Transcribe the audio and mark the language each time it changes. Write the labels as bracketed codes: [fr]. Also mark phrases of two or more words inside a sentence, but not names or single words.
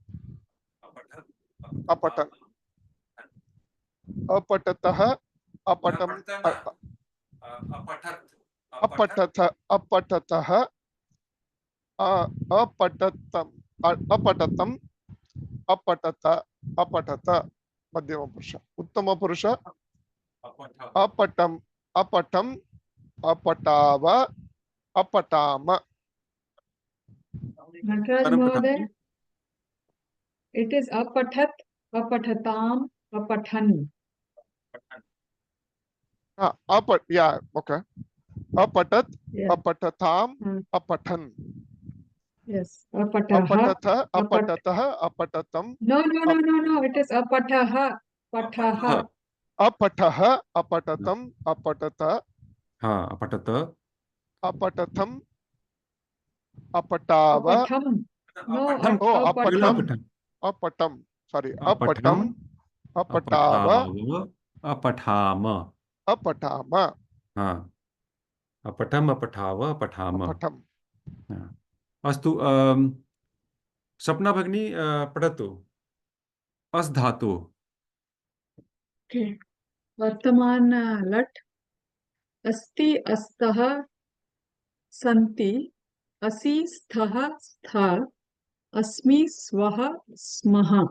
[sa] अपठन अपठतः अपठम अपठथ अपठतः अपठतम अपठतम अपठत अपठत मध्यम पुरुष उत्तम पुरुष अपठम अपठम अपठाव अपठाम. Nataraj Mohoday, [en] it is [sa] अपठत् अपठताम् अपठन्. [en] Yeah, okay. [sa] Apatat, [en] Yeah. [sa] अपठताम् अपठन्. Yes, apataha. अपठथ अपठतः अपठतम्. [en] No, it is [sa] अपठः पठः. अपठः अपठताम् अपठत. Apatata. अपठताम् अपठाव. Apatham. No, अपठम् अपठम्. Sorry. अपठम् अपठाव. Apathama. Apatama. अपठम् अपठाव अपठाम. Apatam. अस्तु सपना भगिनी पठतु अस् धातु [en] Okay. [sa] वर्तमान लट् अस्ति अस्तः सन्ति असि स्थः स्था अस्मि स्वः स्मः